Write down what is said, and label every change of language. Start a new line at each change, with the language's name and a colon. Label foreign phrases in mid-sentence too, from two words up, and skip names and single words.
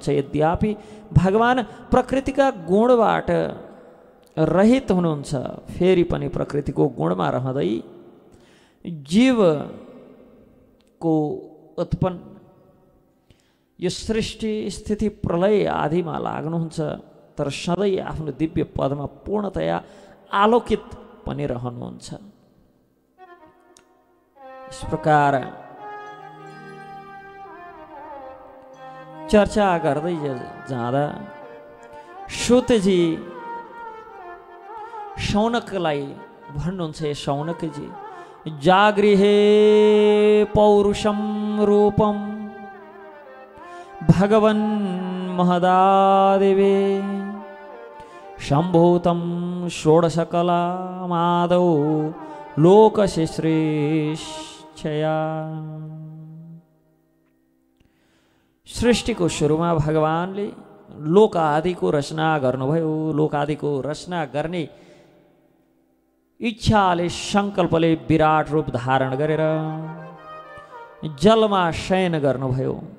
Nepali: यद्यपि भगवान प्रकृतिका गुणबाट रहित हुनुहुन्छ, फेरि पनि प्रकृतिको गुणमा रहँदै जीवको उत्पन्न यो सृष्टि स्थिति प्रलय आदिमा लाग्नुहुन्छ, तर सधैँ आफ्नो दिव्य पदमा पूर्णतया आलोकित पनि रहनुहुन्छ। इस प्रकार चर्चा गर्दै जाँदा सुतजी शौनकलाई भन्नुहुन्छ,
Sanskrit: शौनकजी जागृहे पौरुषम रूपम भगवन् महदादिवे सम्भूतं षोडशकलामादौ लोकस्य श्रेष्ठया।
Nepali: सृष्टिको सुरुमा भगवानले लोक आदिको रचना गर्नुभयो। लोक आदिको रचना गर्ने इच्छाले सङ्कल्पले विराट रूप धारण गरेर जलमा शयन गर्नुभयो।